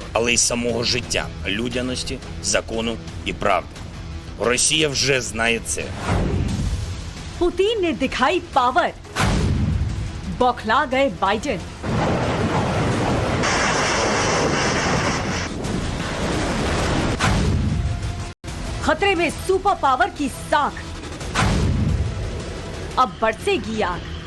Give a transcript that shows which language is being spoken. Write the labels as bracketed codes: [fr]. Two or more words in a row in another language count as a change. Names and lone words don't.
[uk] Але й самого життя, людяності, закону і правди. Росія вже знає це. [hi] पुतिन ने दिखाई पावर, बौखला गए बाइडेन। खतरे में [en] super power [hi] की साख, अब बरसेगी आग।